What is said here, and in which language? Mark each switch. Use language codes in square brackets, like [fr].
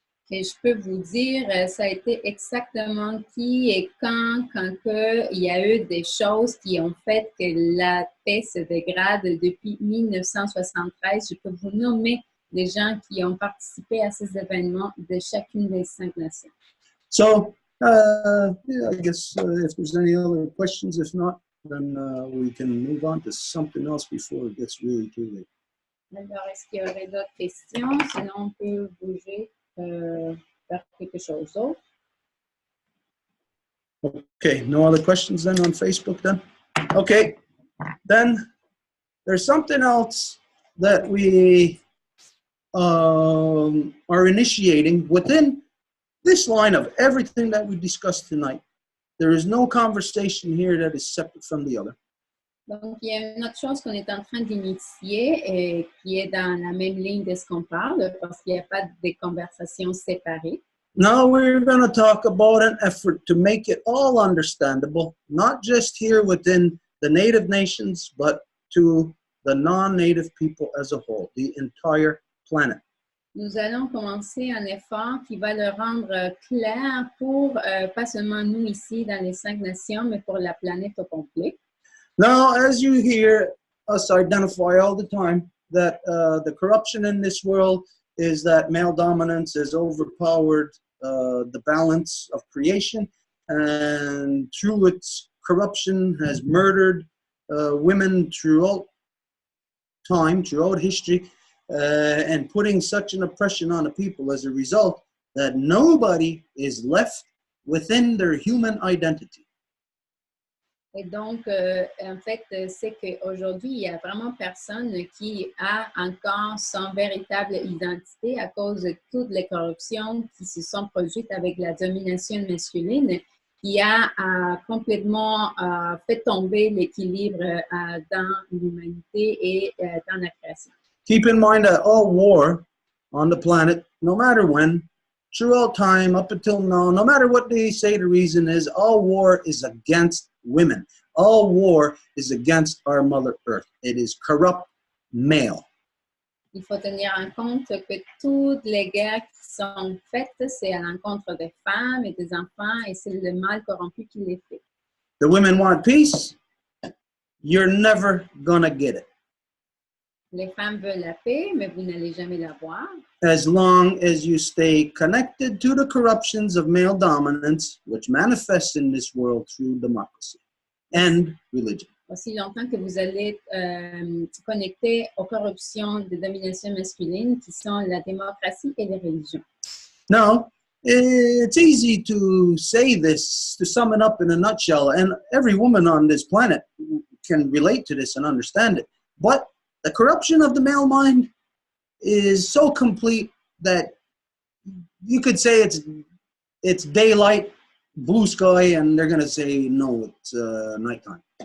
[fr] Et je peux vous dire, ça a été exactement qui et quand il y a eu des choses qui ont fait que la paix se dégrade depuis 1973. Je peux vous nommer les gens qui ont participé à ces événements de chacune des 5 nations. [en] So, I guess if there's any other questions, if not, then we can move on to something else before it gets really too late. [fr] Alors, est-ce qu'il y aurait d'autres questions? Sinon, on peut bouger vers quelque chose d'autre. [en] Okay, no other questions then on Facebook then? Okay, then there's something else that we are initiating within this line of everything that we discussed tonight. There is no conversation here that is separate from the other. [fr] Donc, il y a une autre chose qu'on est en train d'initier et qui est dans la même ligne de ce qu'on parle parce qu'il n'y a pas de conversations séparées. [en] Now we're going to talk about an effort to make it all understandable, not just here within the native nations, but to the non-native people as a whole, the entire planet. [fr] Nous allons commencer un effort qui va le rendre clair pour pas seulement nous ici dans les 5 nations, mais pour la planète au complet. [en] Now, as you hear us identify all the time, that the corruption in this world is that male dominance has overpowered the balance of creation, and through its corruption has murdered women throughout time, throughout history, and putting such an oppression on the people as a result that nobody is left within their human identity. [fr] Et donc, en fait, c'est qu'aujourd'hui, il n'y a vraiment personne qui a encore son véritable identité à cause de toutes les corruptions qui se sont produites avec la domination masculine, qui a complètement fait tomber l'équilibre dans l'humanité et dans la création. [en] Keep in mind that all war on the planet, no matter when, throughout time, up until now, no matter what they say the reason is, all war is against women. All war is against our Mother Earth. It is corrupt male. [fr] Il faut tenir en compte que toutes les guerres qui sont faites, c'est à l'encontre des femmes et des enfants, et c'est le mal corrompu qui les fait. [en] The women want peace. You're never gonna get it. [fr] Les femmes veulent la paix, mais vous n'allez jamais l'avoir. [en] As long as you stay connected to the corruptions of male dominance, which manifests in this world through democracy and religion. [fr] Aussi longtemps que vous allez connecter aux corruptions de domination masculine qui sont la démocratie et les religions. [en] Now, it's easy to say this, to sum it up in a nutshell, and every woman on this planet can relate to this and understand it. But the corruption of the male mind is so complete that you could say it's daylight, blue sky, and they're going to say, no, it's nighttime.